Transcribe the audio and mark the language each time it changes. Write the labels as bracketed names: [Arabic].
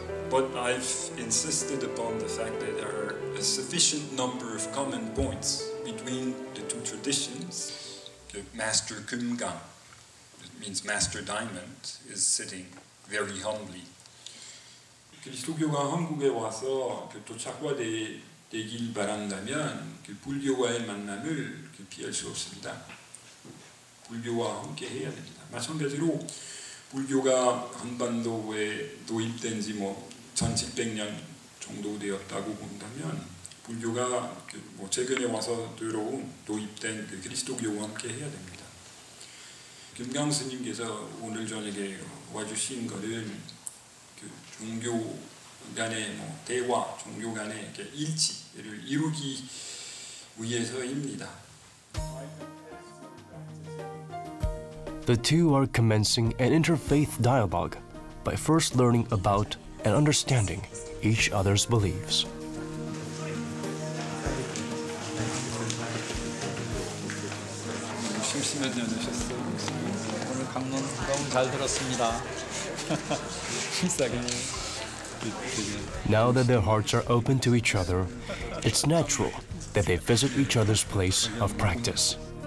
[English] But I've insisted upon the fact that there are a sufficient number of common points between the two traditions. The Master Kumgang, that means Master Diamond, is sitting very humbly. [Korean] 그리스도교가 한국에 와서 도착화되길 바란다면 불교와의 만남을 피할 수 없습니다. 불교와 함께 해야 됩니다. 마찬가지로 불교가 한반도에 도입된 지 1700년 정도 되었다고 본다면 불교가 최근에 와서 도입된 그리스도교와 함께 해야 됩니다. 김강 스님께서 오늘 저녁에 와주신 것은 종교 간의 대화, 종교 간의 일치를 이루기 위해서입니다. [English] The two are commencing an interfaith dialogue by first learning about and understanding each other's beliefs. [Korean] 심심하지 않으셨어요? 오늘 강론 너무 잘 들었습니다. [English] Now that their hearts are open to each other, it's natural that they visit each other's place of practice.